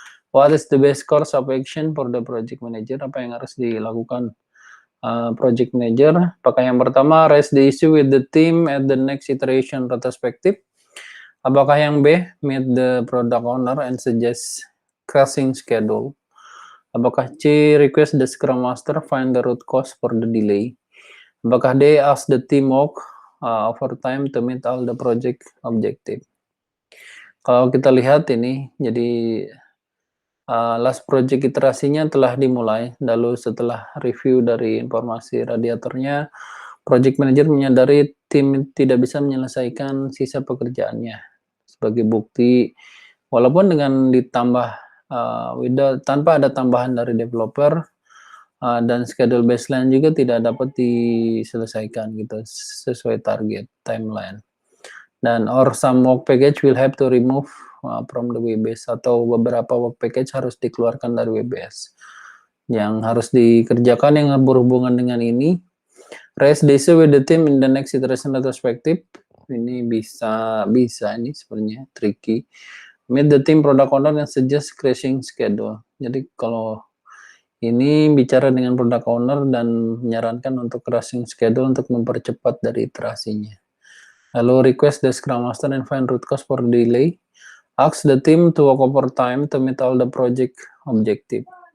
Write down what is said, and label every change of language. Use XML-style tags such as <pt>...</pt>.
<en>What is the best course of action for the project manager?</en> <id>Apa yang harus dilakukan project manager? Apakah yang pertama,</id> <en>raise the issue with the team at the next iteration retrospective?</en> <id>Apakah yang B,</id> <en>meet the product owner and suggest crashing schedule?</en> <id>Apakah C,</id> <en>request the scrum master find the root cause for the delay?</en> <id>Apakah D,</id> <en>ask the team work overtime to meet all the project objective?</en> <id>Kalau kita lihat ini, jadi last project iterasinya telah dimulai, lalu setelah review dari informasi radiatornya, project manager menyadari tim tidak bisa menyelesaikan sisa pekerjaannya. Sebagai bukti, walaupun dengan ditambah tanpa ada tambahan dari developer, dan schedule baseline juga tidak dapat diselesaikan gitu sesuai target timeline.</id> <en>Dan or some work package will have to remove from the WBS,</en> <id>atau beberapa work package harus dikeluarkan dari WBS. Yang harus dikerjakan yang berhubungan dengan ini,</id> <en>raise the issue with the team in the next iteration retrospective.</en> <id>Ini bisa ini sebenarnya tricky.</id> <en>Meet the team product owner and suggest crashing schedule.</en> <id>Jadi kalau ini bicara dengan product owner dan menyarankan untuk crashing schedule untuk mempercepat dari iterasinya.</id> <en>Lalu request the scrum master and find root cause for delay. Ask the team to work overtime to meet all the project objective.</en>